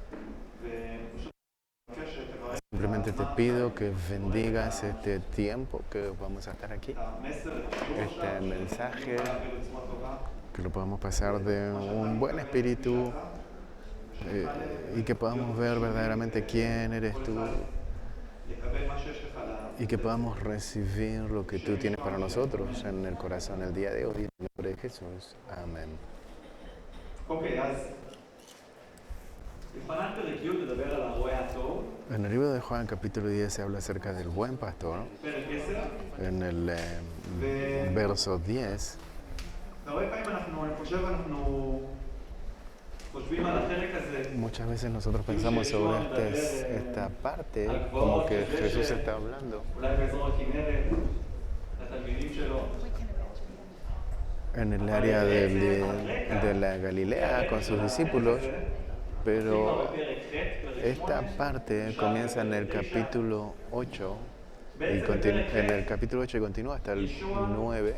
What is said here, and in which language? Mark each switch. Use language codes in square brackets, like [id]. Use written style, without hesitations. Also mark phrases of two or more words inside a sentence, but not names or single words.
[es] Simplemente te pido que bendigas este tiempo que vamos a estar aquí, este mensaje, que lo podamos pasar de un buen espíritu, y que podamos ver verdaderamente quién eres tú y que podamos recibir lo que tú tienes para nosotros en el corazón el día de hoy. En el nombre de Jesús. Amén. [he] אוקיי, אז יוחנן פרק י' מדבר על הרועה הטוב. [es] En el libro de Juan, capítulo 10, se habla acerca del buen pastor. [he] פרק 10. [es] En el verso 10, [he] והרבה פעמים אני חושב, אנחנו חושבים על החלק הזה. [es] muchas veces nosotros pensamos sobre esta parte como que Jesús está hablando [he] אולי באזור הכנרת, לתלמידים שלו. [es] en el área de la Galilea con sus discípulos, pero esta parte comienza en el capítulo 8 y en el capítulo 8 y continúa hasta el 9.